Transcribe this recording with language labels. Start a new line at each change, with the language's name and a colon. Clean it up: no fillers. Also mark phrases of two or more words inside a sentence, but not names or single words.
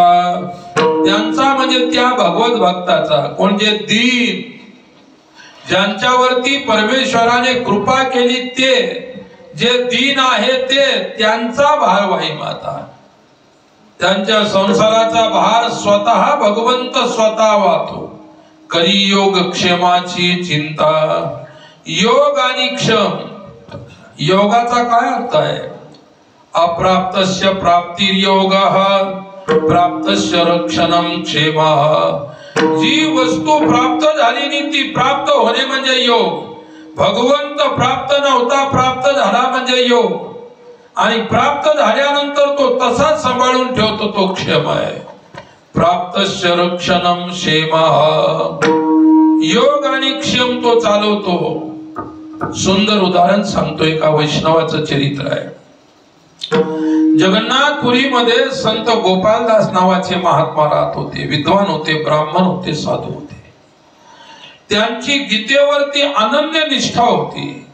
Marathi: त्यांचा म्हणजे त्या भगवत भक्ताचा, कोणते दीन, ज्यांच्यावरती परमेश्वराने कृपा केली, ते जे दीन आहे ते, त्यांचा भार वाही माता. त्यांच्या संसाराचा भार स्वतः भगवंत स्वतः वाहतो. करी योग क्षेमाची चिंता. योग आणि क्षम, योगाचा काय अर्थ आहे?
Sanskrit: अप्राप्तस्य प्राप्तिर्योगः, प्राप्तस्य रक्षणं क्षेमः.
Marathi: जी वस्तू प्राप्त झाली नाही ती प्राप्त होणे म्हणजे योग. भगवंत प्राप्त नव्हता, प्राप्त झाला म्हणजे योग. आणि प्राप्त झाल्यानंतर तो तसाच सांभाळून ठेवतो, तो क्षेम आहे.
Sanskrit: प्राप्तस्य रक्षणं क्षेमः.
Marathi: योग आणि क्षम तो चालवतो. सुंदर उदाहरण सांगतो, एका वैष्णवाचं चरित्र आहे. जगन्नाथपुरीमध्ये संत गोपालदास नावाचे महात्मा राहत होते. विद्वान होते, ब्राह्मण होते, साधू होते. त्यांची गीतेवरती अनन्य निष्ठा होती.